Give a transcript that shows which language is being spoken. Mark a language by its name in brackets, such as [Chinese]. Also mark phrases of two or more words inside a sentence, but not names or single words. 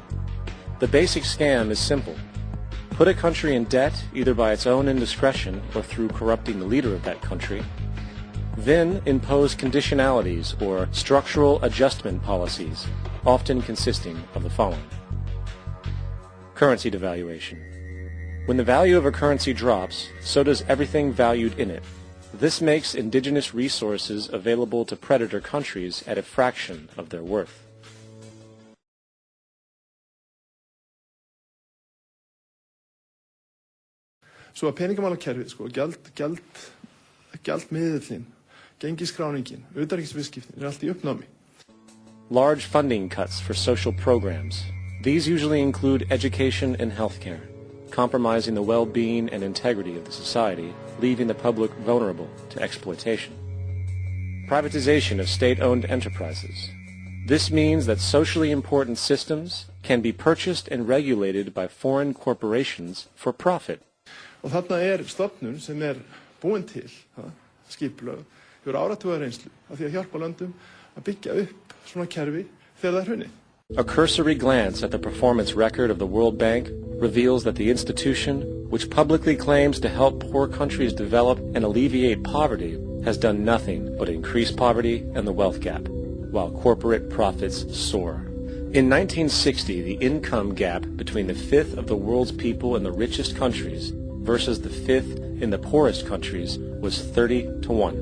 [English] The basic scam is simple. Put a country in debt either by its own indiscretion or through corrupting the leader of that country, then impose conditionalities or structural adjustment policies, often consisting of the following. Currency devaluation. When the value of a currency drops, so does everything valued in it. This makes indigenous resources available to predator countries at a fraction of their worth. [Icelandic] Svo að peningamálakerfið, gjaldmiðillinn, gengiskráningin, utanríkisviðskiptin allt í uppnámi. [English] Large funding cuts for social programs. These usually include education and healthcare, compromising the well-being and integrity of the society, leaving the public vulnerable to exploitation. Privatization of state-owned enterprises. This means that socially important systems can be purchased and regulated by foreign corporations for profit. [Icelandic] Og þarna stofnun sem búin til, skipulögð, hefur áratugarreynslu af því að hjálpa löndum að byggja upp svona kerfi þegar það hrunið. [English] A cursory glance at the performance record of the World Bank reveals that the institution, which publicly claims to help poor countries develop and alleviate poverty, has done nothing but increase poverty and the wealth gap, while corporate profits soar. In 1960, the income gap between the fifth of the world's people in the richest countries versus the fifth in the poorest countries was 30-1.